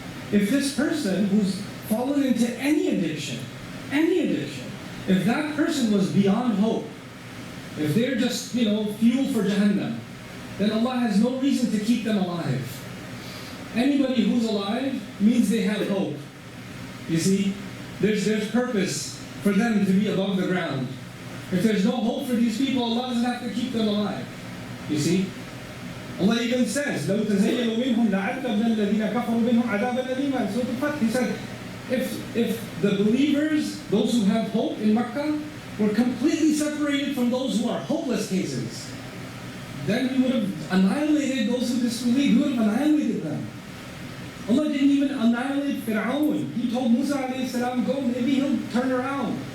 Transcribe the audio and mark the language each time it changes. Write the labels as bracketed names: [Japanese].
[English] If this person who's fallen into any addiction, if that person was beyond hope, if they're just, fuel for Jahannam, then Allah has no reason to keep them alive. Anybody who's alive means they have hope. You see, there's purpose for them to be above the ground. If there's no hope for these people, Allah doesn't have to keep them alive. You see? Allah even says, [Arabic] لَوْ تَزَيَّنُوا مِنْهُمْ لَعَذَّبْنَا الَّذِينَ كَفَرُوا مِنْهُمْ عَذَابًا أَلِيمًا. [English] Surah Al Balad, He said, if the believers, those who have hope in Makkah, were completely separated from those who are hopeless cases, then we would have annihilated those who disbelieve. We would have annihilated them. Allah didn't even annihilate Fir'aun. He told Musa alayhi salam, go, maybe he'll turn around.